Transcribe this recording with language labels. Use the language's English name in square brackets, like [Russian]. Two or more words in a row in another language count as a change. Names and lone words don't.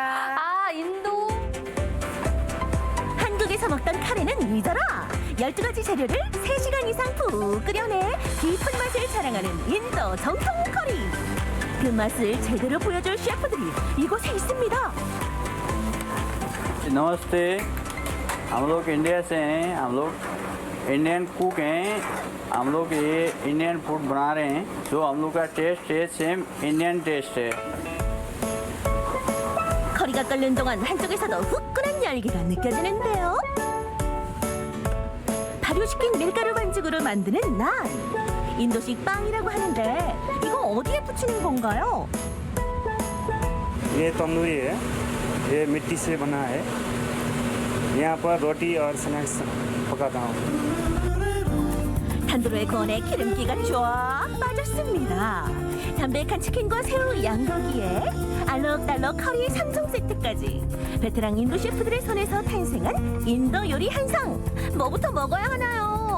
[Korean] 아, 인도. 한국에서 먹던 카레는 잊어라. 12가지 재료를 3시간 이상 푹 끓여내 깊은 맛을 자랑하는 인도 정통 커리. 그 맛을 제대로 보여줄 셰프들이 이곳에 있습니다. [Hindi] नमस्ते। हम लोग इंडिया से हैं। हम लोग [English] Indian cook [Hindi] हैं। हम लोग ये [English] Indian food [Hindi] बना रहे हैं। जो हम लोग का टेस्ट है [English] same Indian taste [Hindi] है। [Korean] 커리가 끓는 동안 한쪽에서도 후끈한 열기가 느껴지는데요. 발효시킨 밀가루 반죽으로 만드는 난. 인도식 빵이라고 하는데 이거 어디에 붙이는 건가요? [Hindi] ये तंदूरी है, ये मिट्टी से बना है। यहाँ पर रोटी और स्नैक्स पकाता हूँ। [Korean] 탄두로에 구워내 기름기가 쫙 빠졌습니다. 담백한 치킨과 새우 양고기에 알록달록 커리 3종 세트까지 베테랑 인도 셰프들의 손에서 탄생한 인도 요리 한상. 뭐부터 먹어야 하나요?